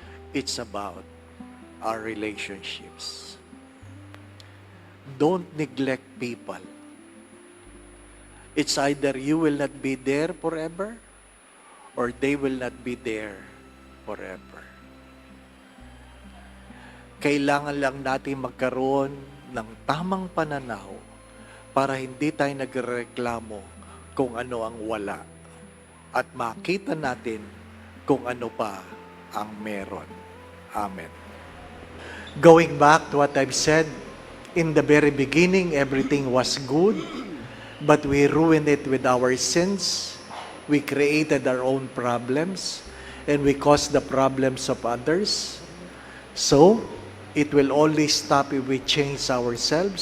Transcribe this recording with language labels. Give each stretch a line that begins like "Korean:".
English: It's about our relationships. Don't neglect people. It's either you will not be there forever or they will not be there forever.
Filipino: Kailangan lang natin magkaroon ng tamang pananaw para hindi tayo nagreklamo kung ano ang wala at makita natin kung ano pa ang meron.
English: Amen. Going back to what I've said, in the very beginning, everything was good, but we ruined it with our sins. We created our own problems, and we caused the problems of others. So, it will only stop if we change ourselves.